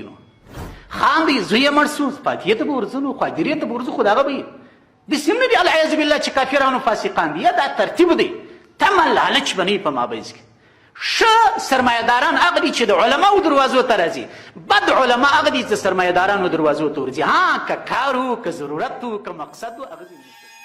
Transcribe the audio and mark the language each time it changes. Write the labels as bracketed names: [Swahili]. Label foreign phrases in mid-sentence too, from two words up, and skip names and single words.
[Pashto] نو خان دی زوی یې مړ سو، پاتې ته به ورځو، نو خو ادیرې ته به ورځو، خو د هغه به داسې هم نه دي [Arabic] العیاذ بالله [Pashto] چې کافرانو فاسقان دي. یا دا ترتیب دی، تمه لالچ به نه وي په مابینځ کې. ښه سرمایهداران هغه دي چې د علماو دروازو ته راځي، بد علما هغه دي چې د سرمایهدارانو دروازو ته ورځي. که کار و که ضرورت و که مقصد و هغه